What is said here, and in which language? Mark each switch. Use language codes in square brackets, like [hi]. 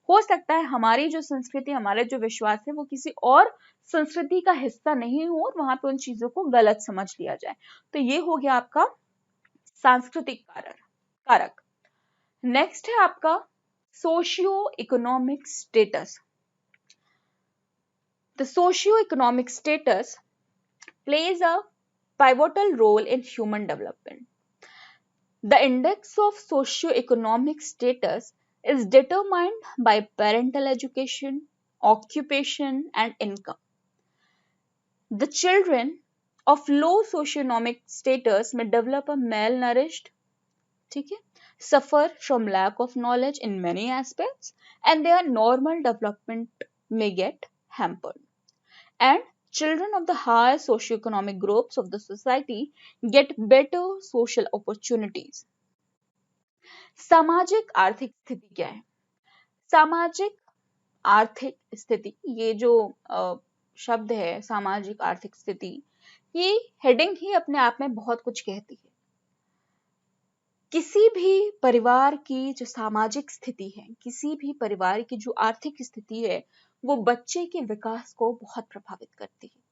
[hi] हो सकता है हमारी जो संस्कृति, हमारे जो विश्वास है, वो किसी और संस्कृति का हिस्सा नहीं हो और वहां पे उन चीजों को गलत समझ लिया जाए। तो ये हो गया आपका सांस्कृतिक कारक। नेक्स्ट है आपका socio economic status. [en] The socio economic status plays a pivotal role in human development. The index of socio-economic status is determined by parental education, occupation, and income. The children of low socio-economic status may develop a malnourished, [hi] ठीक है, [en] suffer from lack of knowledge in many aspects, and their normal development may get hampered. And children of the higher socioeconomic groups of the society get better social opportunities. [hi] सामाजिक आर्थिक स्थिति क्या है? सामाजिक आर्थिक स्थिति, ये जो शब्द है सामाजिक आर्थिक स्थिति, ये हेडिंग ही अपने आप में बहुत कुछ कहती है। किसी भी परिवार की जो सामाजिक स्थिति है, किसी भी परिवार की जो आर्थिक स्थिति है, वो बच्चे के विकास को बहुत प्रभावित करती है।